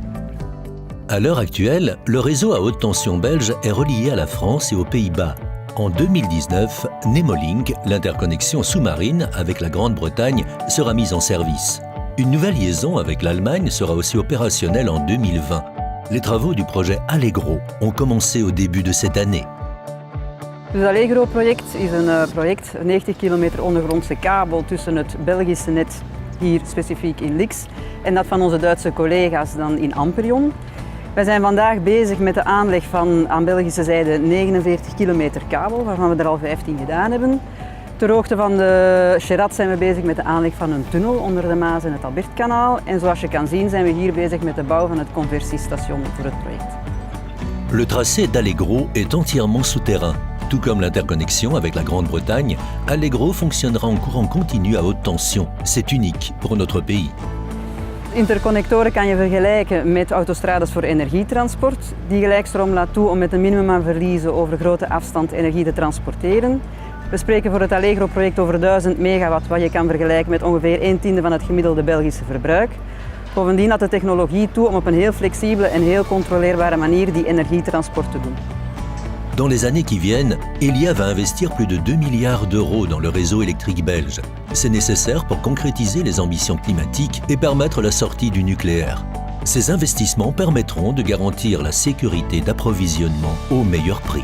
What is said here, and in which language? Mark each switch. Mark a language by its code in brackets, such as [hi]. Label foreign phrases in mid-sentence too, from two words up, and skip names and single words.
[fr] À l'heure actuelle, le réseau à haute tension belge est relié à la France et aux Pays-Bas. En 2019, Nemolink, l'interconnexion sous-marine avec la Grande-Bretagne, sera mise en service. Une nouvelle liaison avec l'Allemagne sera aussi opérationnelle en 2020. Les travaux du projet Allegro ont commencé au début de cette année. [nl] Het Allegro-project is een project, 90 kilometer ondergrondse kabel tussen het Belgische net, hier specifiek in Lix, en dat van onze Duitse collega's dan in Amperion. Wij zijn vandaag bezig met de aanleg van aan Belgische zijde 49 kilometer kabel, waarvan we er al 15 gedaan hebben. Ter hoogte van de Cherat zijn we bezig met de aanleg van een tunnel onder de Maas en het Albertkanaal. En zoals je kan zien zijn we hier bezig met de bouw van het conversiestation voor het project. [fr] Le tracé d'Allegro est entièrement souterrain. Tout comme l'interconnexion avec la Grande-Bretagne, Allegro fonctionnera en courant continu à haute tension. C'est unique pour notre pays. [nl] Interconnectoren kan je vergelijken met autostrades voor energietransport. Die gelijkstroom laat toe om met een minimum aan verliezen over grote afstand energie te transporteren. We spreken voor het Allegro-project over 1000 megawatt, wat je kan vergelijken met ongeveer 1/10 van het gemiddelde Belgische verbruik. Bovendien laat de technologie toe om op een heel flexibele en heel controleerbare manier die energietransport te doen. [fr] Dans les années qui viennent, Elia va investir plus de 2 milliards d'euros dans le réseau électrique belge. C'est nécessaire pour concrétiser les ambitions climatiques et permettre la sortie du nucléaire. Ces investissements permettront de garantir la sécurité d'approvisionnement au meilleur prix.